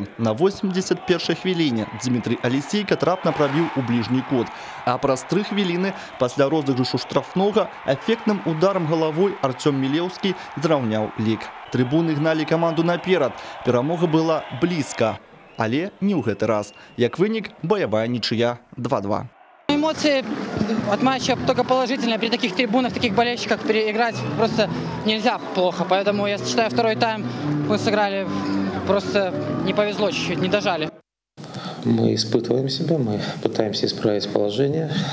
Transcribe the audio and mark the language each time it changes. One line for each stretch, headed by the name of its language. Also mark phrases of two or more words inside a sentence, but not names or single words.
Belarusian: На 81-й хвіліне Дмітрий Алісейка трапна прабіў у бліжні кут. А праз 3 хвіліны пасля розыгрышу штрафнога эфектным ударам галавой Артём Мілеўскі зраўняў лік. Трыбуны гналі каманду наперад. Перамога была блізка, але не ў гэты раз. Як вынік, баявая нічыя 2-2.
Russian: Эмоции от матча только положительные. При таких трибунах, таких болельщиках переиграть просто нельзя плохо. Поэтому я считаю, второй тайм мы сыграли, просто не повезло чуть-чуть, не дожали. Мы испытываем себя, мы пытаемся исправить положение.